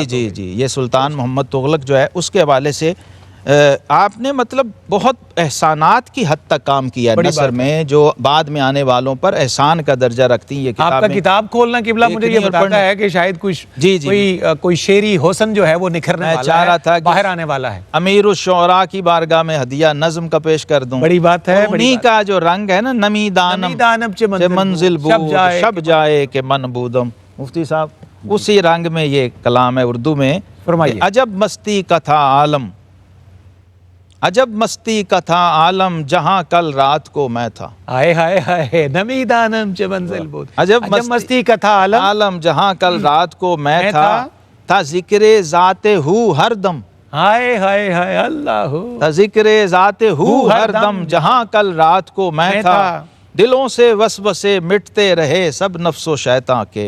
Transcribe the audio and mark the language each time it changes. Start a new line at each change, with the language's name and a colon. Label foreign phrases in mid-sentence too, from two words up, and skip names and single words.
Urdu: جی یہ سلطان محمد تغلق جو ہے اس کے حوالے سے آپ نے مطلب بہت احسانات کی حد تک کام کیا ہے نثر میں، جو بعد میں آنے والوں پر احسان کا درجہ رکھتی ہیں یہ کتابیں۔ آپ کا کتاب کھولنا قبلہ مجھے یہ بتاتا ہے کہ شاید کوئی شعری حسن جو ہے وہ نکھرنے والا ہے، باہر آنے والا ہے۔ امیر الشعراء کی بارگاہ میں ہدیہ نظم کا پیش کر دوں، بڑی بات ہے، انہی کا جو رنگ ہے نا،
Persian: نمی دانم چے منزل بود شب جائے کہ من بودم،
Urdu: مفتی صاحب اسی رنگ میں یہ کلام ہے اردو میں۔ فرمائیے۔ عجب مستی کا تھا عالم، عجب مستی کا تھا عالم، جہاں کل رات کو میں تھا، ہائے ہائے ہائے،
Persian: نمی دانم چے منزل بود،
Urdu: عجب مستی کا تھا عالم، جہاں کل رات کو میں تھا ذکر ذات ہو ہر دم، ہائے ہائے ہائے اللہ، تھا ذکر ذات ہو ہر دم، جہاں کل رات کو میں تھا، دلوں سے وسوسے مٹتے رہے سب نفس و شیطان کے۔